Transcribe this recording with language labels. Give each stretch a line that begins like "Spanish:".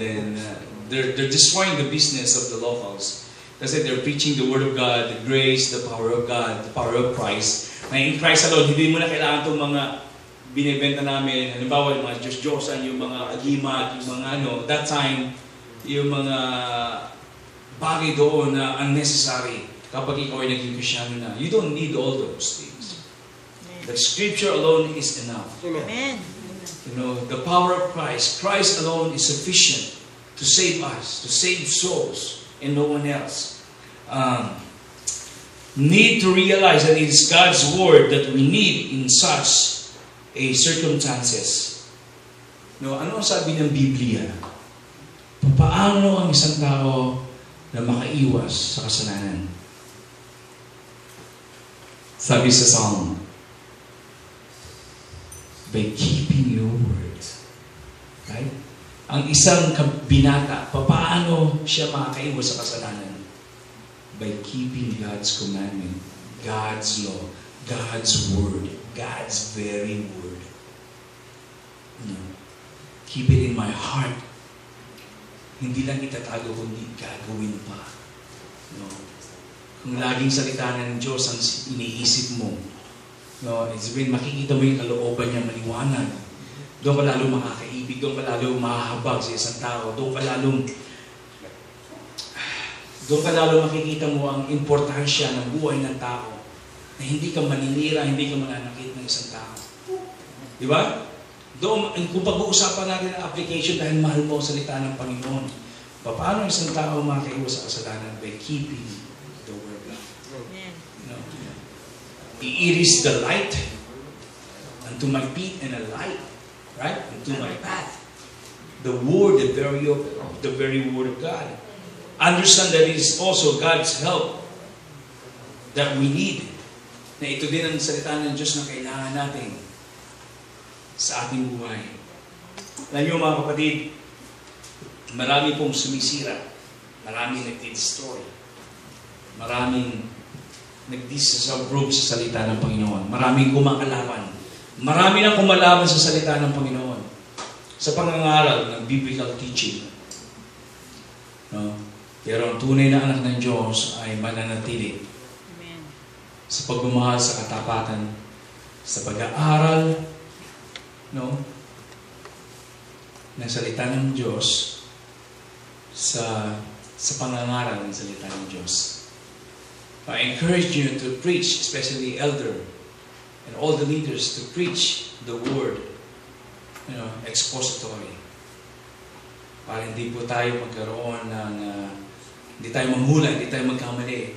English: Then they're destroying the business of the locals.
Filipino: Kasi
English: they're preaching the Word of God, the grace, the power of God, the power of Christ.
Filipino: Na
English: in Christ alone,
Filipino: hindi mo na kailangan itong mga binibenta namin. Halimbawa, yung mga Diyos-Diyosan, yung mga agimat, yung mga that time, yung mga bagay doon na unnecessary. kapag ikaw ay naging Kristyano na.
English: You don't need all those things. The Scripture alone is enough. Amen. You know, the power of Christ. Christ alone is sufficient to save us, to save souls, and no one else. Need to realize that it is God's Word that we need in such a circumstances.
Filipino: No, ano ang sabi ng Biblia? Paano ang isang tao na makaiwas sa kasalanan? Sabi sa
English: Psalm, by keeping your word. Right?
Filipino: Ang isang binata, paano siya makakaiwas sa kasalanan?
English: By keeping God's commandment, God's law, God's word, God's very word. No. Keep it in my heart.
Filipino: Hindi lang itatago, kundi gagawin pa.
English: No.
Filipino: Kung laging salita ng Diyos ang iniisip mo, no,
English: it's been
Filipino: makikita mo yung kalooban niya maliwanag. Doon ka lalo makakaibig, doon ka lalo mahahabag sa isang tao, doon ka lalo makikita mo ang importansya ng buhay ng tao na hindi ka maninira, hindi ka mananakit ng isang tao. Di ba? Doon, kung pag-uusapan natin ang application dahil mahal mo ang salita ng Panginoon, paano isang tao makakaiwas sa kasalanan?
English: By keeping the word of God. You know, it is the light unto my feet and a light, right? Unto my path. The word, the very word of God. Understand that it is also God's help that we need.
Filipino: Na ito din ang salita ng Diyos na kailangan natin sa ating buhay. Alam niyo mga kapatid, marami pong sumisira, maraming nag-destroy, maraming nag-disapprove sa salita ng Panginoon, maraming kumakalaban, marami nang kumalaban sa salita ng Panginoon sa pangangaral ng biblical teaching. No? Pero ang tunay na anak ng Diyos ay mananatili sa pagmamahal sa katapatan, sa pag-aaral, no, ng salita ng Diyos, sa pangangaral ng salita ng Diyos.
English: I encourage you to preach, especially elder and all the leaders, to preach the word, you know, expository.
Filipino: Para hindi po tayo magkaroon ng hindi tayo manghula, hindi tayo magkamali.